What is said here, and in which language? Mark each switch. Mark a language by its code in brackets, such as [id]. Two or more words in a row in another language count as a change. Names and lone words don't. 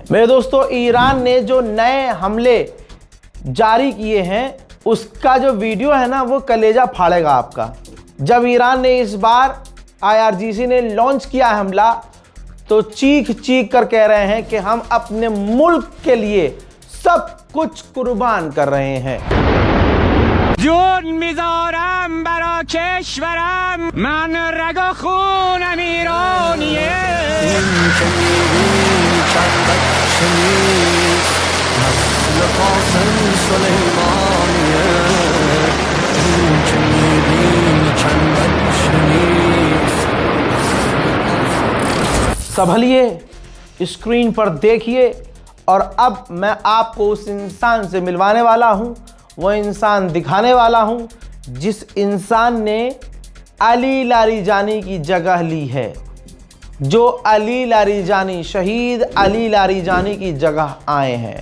[hi] मेरे दोस्तों, ईरान ने जो नए हमले जारी किए हैं उसका जो वीडियो है ना, वो कलेजा फाड़ेगा आपका। जब ईरान ने इस बार IRGC ने लॉन्च किया हमला तो चीख चीख कर कह रहे हैं कि हम अपने मुल्क के लिए सब कुछ कुर्बान कर रहे हैं। [fa] جون میذارم برا کشورم من رگ و خونم ایرانیه این که میبینی چند شنید نسل قاسم سلیمانیه این که میبینی چند شنید [hi] संभलिए, स्क्रीन पर देखिए और अब मैं आपको उस इंसान से मिलवाने वाला हूं, वो इंसान दिखाने वाला हूं जिस इंसान ने अली लारिजानी की जगह ली है, जो अली लारिजानी, शहीद अली लारिजानी की जगह आए हैं।